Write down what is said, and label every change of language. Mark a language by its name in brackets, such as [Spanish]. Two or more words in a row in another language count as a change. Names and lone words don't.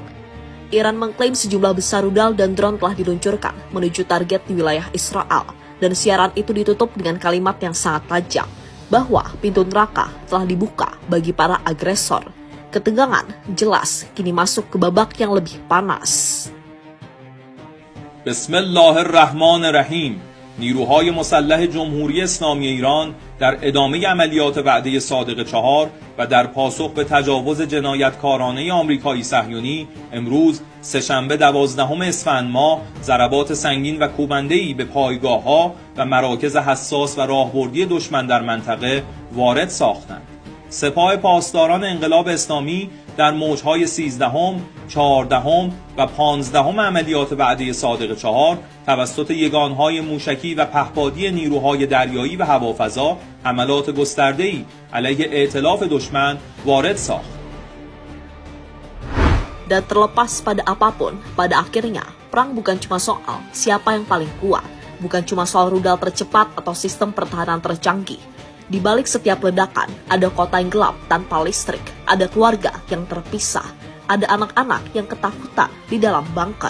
[Indonesian] Iran mengklaim sejumlah besar rudal dan drone telah diluncurkan menuju target di wilayah Israel. Dan siaran itu ditutup dengan kalimat yang sangat tajam, bahwa pintu neraka telah dibuka bagi para agresor. Ketegangan jelas kini masuk ke babak yang lebih panas. Bismillahirrahmanirrahim. [Persian] نیروهای مسلح جمهوری اسلامی ایران در ادامه عملیات وعده صادق 4 و در پاسخ به تجاوز جنایتکارانه آمریکایی صهیونی امروز سه‌شنبه 12 اسفند ماه ضربات سنگین و کوبنده‌ای به پایگاه‌ها و مراکز حساس و راهبردی دشمن در منطقه وارد ساختند. سپاه پاسداران انقلاب اسلامی در موجهای 13ام، 14ام و 15ام عملیات وعده صادق 4 توسط یگانهای موشکی و پهپادی نیروهای دریایی و هوافضا حملات گسترده‌ای علیه ائتلاف دشمن وارد ساخت. [Indonesian] Dan terlepas pada apapun, pada akhirnya perang bukan cuma soal siapa yang paling kuat, bukan cuma soal rudal tercepat atau sistem pertahanan tercanggih. Di balik setiap ledakan, ada kota yang gelap tanpa listrik, ada keluarga yang terpisah, ada anak-anak yang ketakutan di dalam bunker.